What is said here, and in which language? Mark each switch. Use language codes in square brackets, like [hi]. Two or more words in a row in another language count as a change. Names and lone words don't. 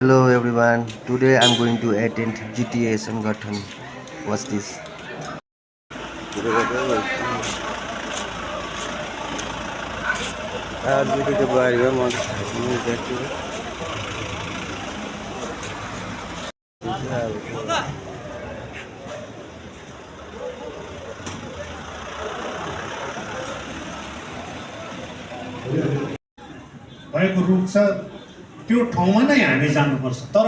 [en] Hello everyone. Today I'm going to attend GTA Sangathan. What's this? [hi] GTA बारे में मैं देखती हूँ. [ne] भएको रुख छ त्यो ठाउँमा नै हामी जानुपर्छ तर